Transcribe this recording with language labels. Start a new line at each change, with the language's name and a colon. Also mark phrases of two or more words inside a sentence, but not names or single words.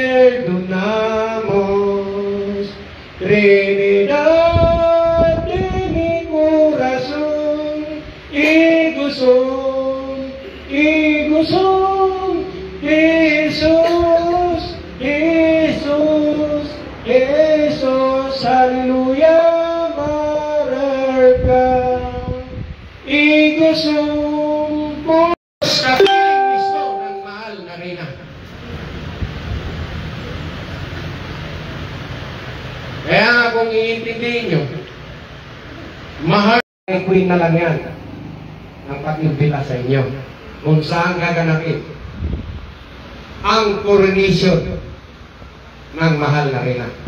Spanish: perdonamos, Trinidad de mi corazón, y gozón, Jesús, Jesús, Jesús, aleluya, Mararka.
Filipino: Igusong sa Kristo ng mahal na Reyna. Kaya kung iintindihin nyo, mahal ng Queen na lang yan ang pag-imbita sa inyo kung saan gaganapin ang coronation ng mahal na Reyna.